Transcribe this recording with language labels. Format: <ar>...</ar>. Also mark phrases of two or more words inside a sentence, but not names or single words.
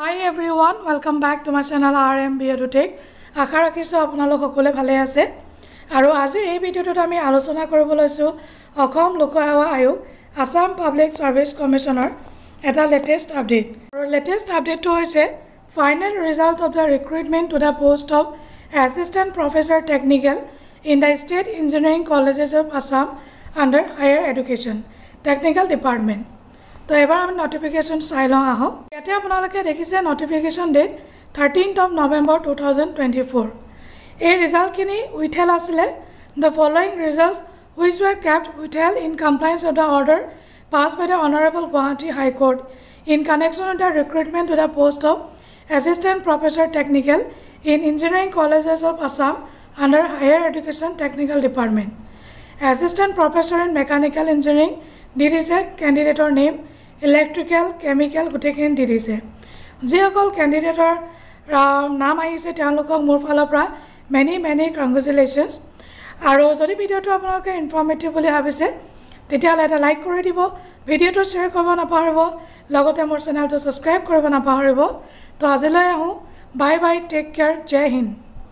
<en>Hi everyone, welcome back to my channel RM Biotech.</en> <as>আশা ৰাখিছো আপোনালোক সকলোৱে ভালে আছে আৰু আজিৰ এই ভিডিঅ'টোত আমি আলোচনা কৰিব লৈছো অসম লোক সেৱা আয়োগ আসাম পাব্লিক সাৰ্ভিস কমিশনৰ এটা</as> <en>latest update</en> <as>আৰু লেটেষ্ট আপডেটটো</as> <en>হৈছে final result of the recruitment to the post of assistant professor technical in the state engineering colleges of Assam under হায়াৰ এডুকেশ্যন টেকনিক্যাল ডিপাৰ্টমেন্ট</en> <as>তো এবাৰ আমি নোটিফিকেশন চাই লওঁ আহক ইয়াতে আপোনালোকে দেখিছে</as> <en>notification date 13th of November 2024</en> <as>এই ৰিজাল্টখিনি উইথেল আছিলে</as> <en>the following results which were kept withheld in compliance of the order passed by the Honorable Guwahati High Court in connection with the recruitment to the post of Assistant Professor Technical in Engineering Colleges of Assam under Higher Education Technical Department. Assistant Professor in Mechanical Engineering DDC candidate name Electrical Chemical</en> <as>গুটেখিনি DDC যিসকল ক্যান্ডিডেটৰ নাম আহিছে তেওঁলোকক মোৰ ফালৰ পৰা</as> <en>many congratulations</en> <as>আৰু যদি ভিডিওটো আপোনালোকে ইনফৰ্মেটিভ বুলি ভাবিছে তেতিয়াহ'লে এটা লাইক কৰি দিব ভিডিওটো শ্বেয়াৰ কৰিব নাপাহৰিব লগতে মোৰ চেনেলটো সাবস্ক্ৰাইব কৰিব নাপাহৰিব তো আজিলৈ আহো</as> <en>bye bye take care</en> <hi>जय हिन्द</hi>